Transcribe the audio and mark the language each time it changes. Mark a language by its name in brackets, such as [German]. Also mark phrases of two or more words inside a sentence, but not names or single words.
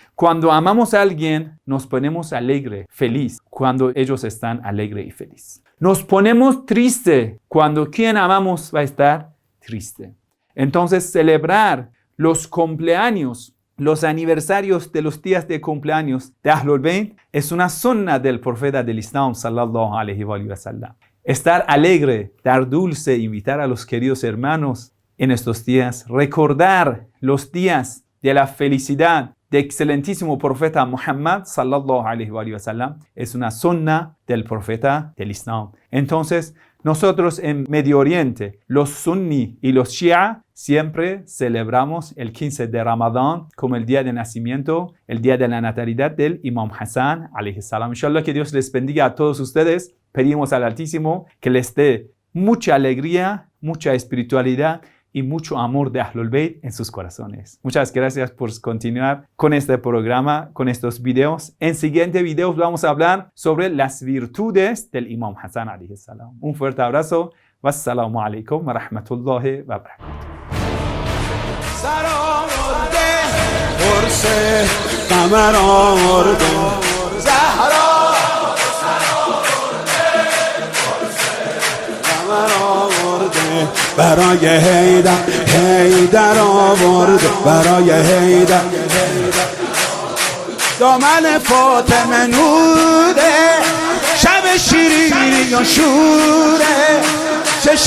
[Spanish] Cuando amamos a alguien, nos ponemos alegre, feliz, cuando ellos están alegre y feliz. Nos ponemos triste cuando quien amamos va a estar triste. Entonces, celebrar los cumpleaños, los aniversarios de los días de cumpleaños de Ahlul Bayt es una sunna del profeta del Islam, [Arabic] صلى الله عليه وسلم. [Spanish] Estar alegre, dar dulce, invitar a los queridos hermanos en estos días, recordar los días de la felicidad del excelentísimo profeta Muhammad [Arabic] صلى الله عليه وسلم [Spanish] es una sunna del profeta del Islam. Entonces, nosotros en Medio Oriente, los sunni y los shia, siempre celebramos el 15 de Ramadán como el día de nacimiento, el día de la natalidad del Imam Hassan [Arabic] عليه السلام. [Spanish] Inshallah que Dios les bendiga a todos ustedes. Pedimos al Altísimo que les dé mucha alegría, mucha espiritualidad y mucho amor de Ahlul Bayt en sus corazones. Muchas gracias por continuar con este programa, con estos videos. En siguientes videos vamos a hablar sobre las virtudes del Imam Hassan [Arabic] عليه السلام. [Spanish] Un fuerte abrazo. [Arabic] والسلام عليكم ورحمة الله وبركاته. [Persian] برای حیدر آورده برای حیدر دامن فاطمه نوره شب شیرینی و شوره چشم